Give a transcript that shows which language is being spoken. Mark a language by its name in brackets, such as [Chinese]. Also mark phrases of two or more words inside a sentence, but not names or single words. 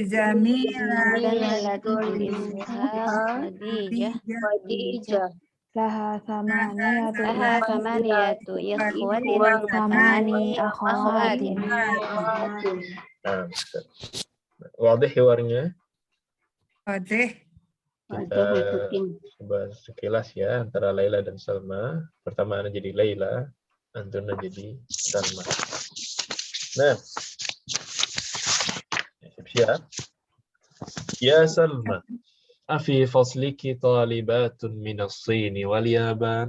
[Arabic] زميلة اسمها خديجة. لها ثمانية Ikhwatin وثماني أخوات. [Indonesian] Wadih hiwarnya. [Arabic] Wadih. [Indonesian] Kita coba sekilas ya antara Laila dan Salma. Pertama Ana jadi Laila, Antuna jadi Salma. Nah, siap. [Arabic] يا سلمى، أفي فصلك طالبة من الصين واليابان?